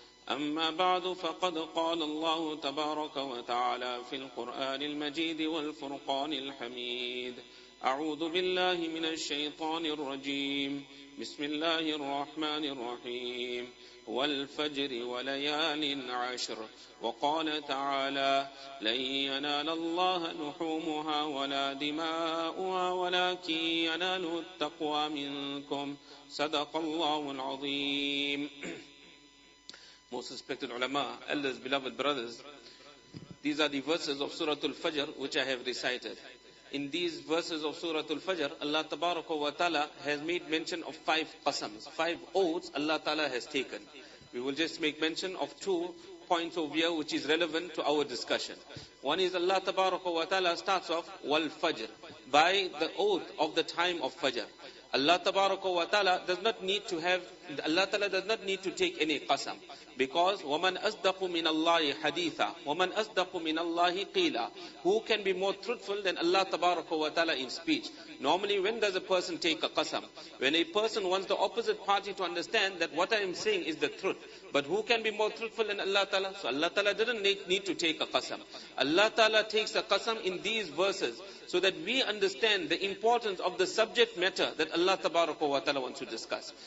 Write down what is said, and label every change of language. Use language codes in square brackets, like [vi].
[ar] أما بعد فقد قال الله تبارك وتعالى في القرآن المجيد والفرقان الحميد أعوذ بالله من الشيطان الرجيم بسم الله الرحمن الرحيم والفجر وليال عشر وقال تعالى لن ينال الله لحومها ولا دماؤها ولكن يناله التقوى منكم صدق الله العظيم. [en] Most respected ulama, elders, beloved brothers, these are the verses of Surah Al-Fajr which I have recited. In these verses of Surah Al-Fajr, Allah Tabaraka wa Ta'ala has made mention of 5 qasams, 5 oaths Allah Ta'ala has taken. We will just make mention of 2 points of view which is relevant to our discussion. One is Allah Tabaraka wa Ta'ala starts off wal Fajr, by the oath of the time of Fajr. Allah Tabaraka wa Ta'ala does not need to have, Allah Ta'ala does not need to take any qasam. Because [ar] وَمَنْ أَصْدَقُ مِنَ اللَّهِ حَدِيثًا وَمَنْ أَصْدَقُ مِنَ اللَّهِ قِيلًا. [en] Who can be more truthful than Allah Tabaraka wa Ta'ala in speech? Normally, when does a person take a qasam? When a person wants the opposite party to understand that what I am saying is the truth. But who can be more truthful than Allah Ta'ala? So Allah Ta'ala didn't need to take a qasam. Allah Ta'ala takes a qasam in these verses so that we understand the importance of the subject matter that Allah Tabaraka wa Ta'ala wants to discuss.